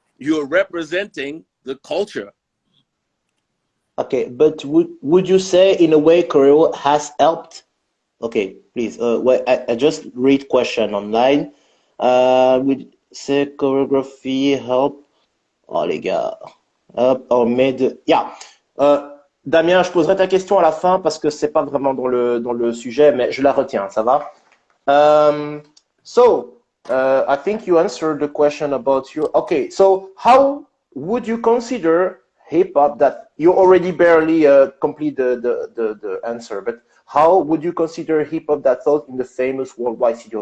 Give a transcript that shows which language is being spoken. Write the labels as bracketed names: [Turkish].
[English] You're representing the culture. Okay, but would you say in a way choreo has helped? Okay, please. Wait, I just read question online. Would say choreography help? Oh les gars. Hop, or made. Yeah. [French] Damien, je poserai ta question à la fin parce que c'est pas vraiment dans le sujet, mais je la retiens. Ça va? [English] So, I think you answered the question about your. Okay, so how would you consider hip hop that you already barely complete the answer, but how would you consider hip hop that's out in the famous worldwide studio?